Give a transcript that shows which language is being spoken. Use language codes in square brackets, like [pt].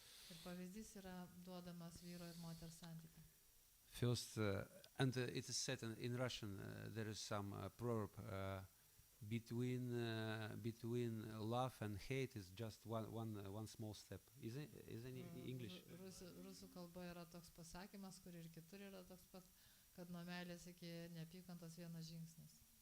[lt] Ir pavyzdys yra duodamas vyro ir moters santykių. [en] First, and it is said in Russian, there is some proverb, between love and hate is just one small step. Is any English? [lt] Rusų kalboje yra toks pasakymas, kur ir kitur yra toks pat, kad nuo meilės iki neapykantos vienas žingsnis.